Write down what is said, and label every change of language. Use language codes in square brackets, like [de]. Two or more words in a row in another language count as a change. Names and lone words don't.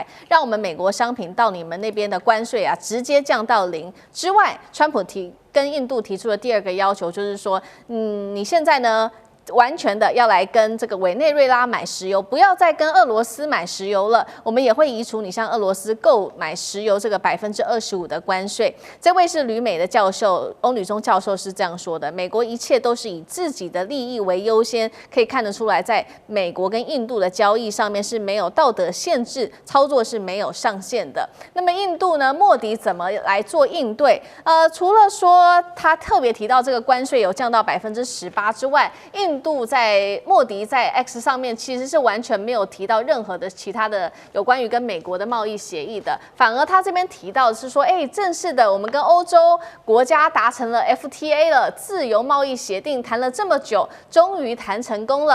[zh] 讓我們美國商品到你們那邊的關稅啊，直接降到0之外，川普跟印度提出的第二個要求就是說，你現在呢，完全的要來跟這個委內瑞拉買石油，不要再跟俄羅斯買石油了。我們也會移除你向俄羅斯購買石油這個25%的關稅。這位是旅美的教授，歐女中教授是這樣說的：美國一切都是以自己的利益為優先，可以看得出來，在美國跟印度的交易上面是沒有道德限制，操作是沒有上限的。那麼印度呢？莫迪怎麼來做應對？除了說他特別提到這個關稅有降到18%之外，印度莫迪在 X 上面其實是完全沒有提到任何的其他的有關於跟美國的貿易協議的，反而他這邊提到的是說，正式的我們跟歐洲國家達成了 FTA 了，自由貿易協定，談了這麼久，終於談成功了。